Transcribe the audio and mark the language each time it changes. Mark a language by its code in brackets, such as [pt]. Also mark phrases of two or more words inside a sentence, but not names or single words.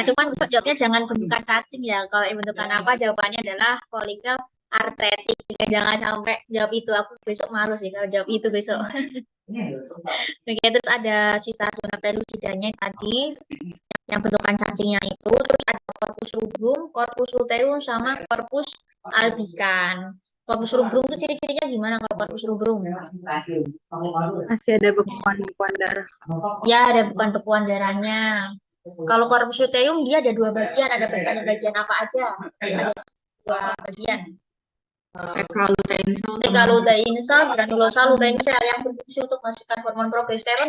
[id] Cuman jawabnya jangan bentukan cacing ya. Kalau bentukan apa, jawabannya adalah folikel artretik. Jangan sampai jawab itu. Aku besok malu sih kalau jawab itu besok. Oke, terus ada sisa zona pelucidanya tadi, yang bentukan cacingnya itu. Terus ada [la] corpus rubrum, corpus luteum, sama corpus albicans. Corpus rubrum [id] itu ciri-cirinya gimana kalau [la] corpus rubrum? [id] Masih ada bekuan-bekuan darah. Ya, ada bekuan-bekuan darahnya. Kalau [la] corpus luteum [id] dia ada dua bagian. Ada bagian apa aja? Ada dua bagian. Teka lutein sel, granulosa lutein sel yang berfungsi untuk menghasilkan hormon progesteron.